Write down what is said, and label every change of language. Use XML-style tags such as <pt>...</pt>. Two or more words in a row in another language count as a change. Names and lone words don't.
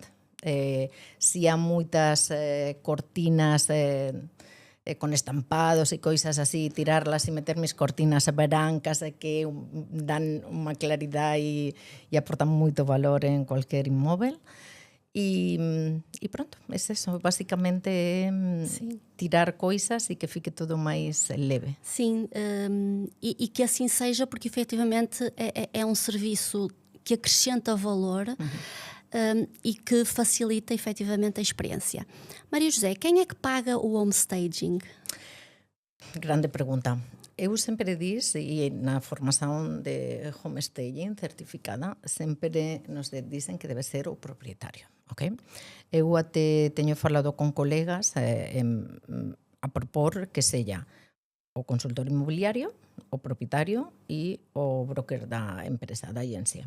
<gl>Si há moitas cortinas con estampados e coisas así, tirarlas e meter mis cortinas brancas que dan unha claridade e aportan moito valor en cualquier inmóvel. E pronto, é eso, basicamente tirar coisas e que fique todo máis leve.</gl> <pt>Sim, e que assim seja, porque efetivamente é um serviço que acrescenta valor e que facilita efetivamente a experiência. Maria José, quem é que paga o homestaging?</pt> <gl>Grande pregunta. Eu sempre diz, e na formación de homestaging certificada, sempre nos dicen que debe ser o propietario. Okay? Eu até teño falado con colegas a propor que sella o consultor inmobiliario, o propietario e o broker da empresa, da agencia.</gl>